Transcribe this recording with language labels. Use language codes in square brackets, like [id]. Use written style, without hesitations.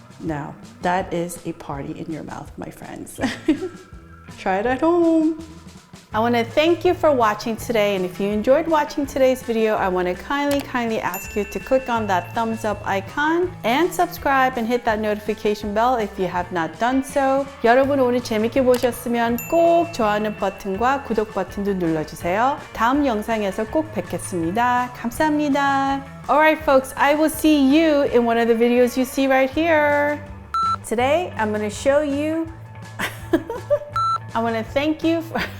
[en] Now, that is a party in your mouth, my friends. Try it at home. I want to thank you for watching today, and if you enjoyed watching today's video, I want to kindly ask you to click on that thumbs up icon and subscribe and hit that notification bell if you have not done so. [ko] 여러분 오늘 재밌게 보셨으면 꼭 좋아하는 버튼과 구독 버튼도 눌러주세요. 다음 영상에서 꼭 뵙겠습니다. 감사합니다. [en] Alright folks, I will see you in one of the videos you see right here. Today, I'm going to show you, I want to thank you for